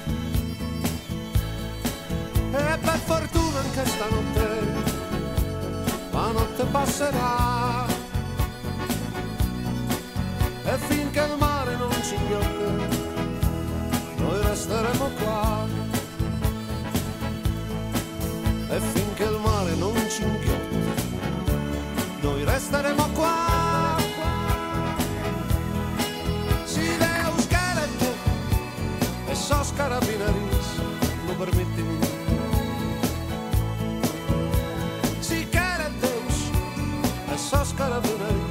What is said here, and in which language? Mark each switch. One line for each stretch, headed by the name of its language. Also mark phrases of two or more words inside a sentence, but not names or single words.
Italian: E per fortuna anche stanotte la notte passerà e finché il mare non ci inghiotte noi resteremo qua. E finché il mare non ci inghiotte noi resteremo qua.
Sardinian: Si Deus querete, e sos carabineris lo permettimi. Si queret Deus, e sos carabineris